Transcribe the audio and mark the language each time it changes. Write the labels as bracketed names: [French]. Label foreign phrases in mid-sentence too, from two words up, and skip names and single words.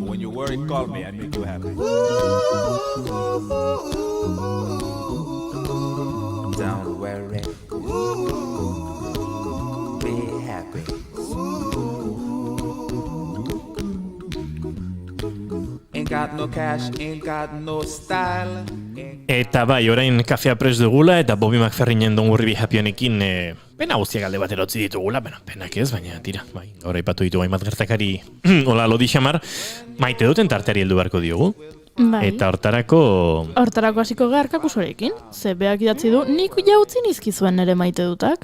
[English] When you worry, call me. I make you happy. Don't worry, be happy. Ain't got no cash, ain't got no style. [Basque] Eta bai, orain kafea prest dugula, eta Bobby McFerrinen Don't Worry Be Happy honekin pena guztiak alde batera utzi ditugula, penak ez, baina tira, bai, gaur aipatu ditu hainbat gertakari, hola lodi xamar, maite duten tarteari heldu beharko diogu. Bai. Eta hortarako... Hortarako hasiko gara arkakusorekin. Ze beak idatzi du, nik jautzi nizkizuen nere maite dutak.